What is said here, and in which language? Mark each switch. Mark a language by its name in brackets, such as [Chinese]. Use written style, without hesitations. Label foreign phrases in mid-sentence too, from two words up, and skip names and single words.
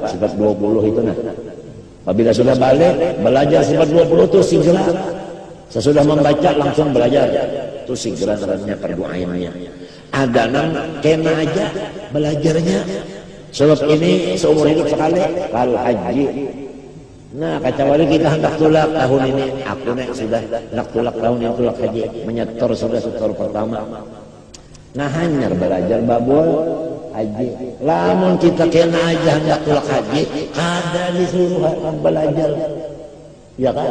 [Banjar] Sifat 20 itu nah. Apabila sudah balik, belajar sifat 20 itu segera. Sesudah membaca langsung belajar. Itu segera terangnya fardu ainnya. Ada nang kena aja belajarnya. Sebab ini seumur hidup sekali kal haji. Nah, kacawali kita hendak tulak tahun ini. Aku nek sudah hendak tulak tahun ini tulak haji. Menyetor sudah setor pertama. Nah, hanya belajar babul haji. Lamun kita kena aja hendak tulak haji, ada disuruh belajar, ya kan?